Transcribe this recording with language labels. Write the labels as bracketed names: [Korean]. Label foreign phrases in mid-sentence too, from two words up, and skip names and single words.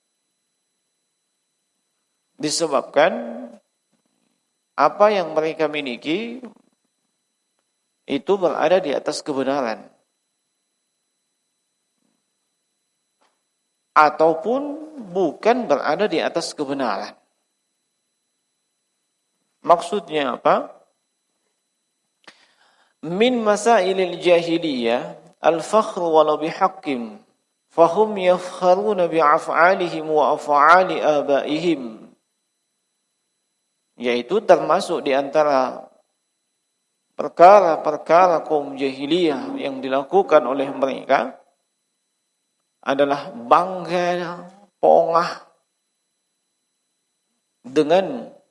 [Indonesian] disebabkan apa yang mereka miliki itu berada di atas kebenaran, ataupun bukan berada di atas kebenaran. Maksudnya apa? [Arabic] من مسائل الجاهلية الفخر ولو بحق فهم يفخرون بأفعالهم وأفعال آبائهم. [Indonesian] Yaitu termasuk di antara perkara-perkara kaum jahiliyah yang dilakukan oleh mereka adalah bangga, pongah dengan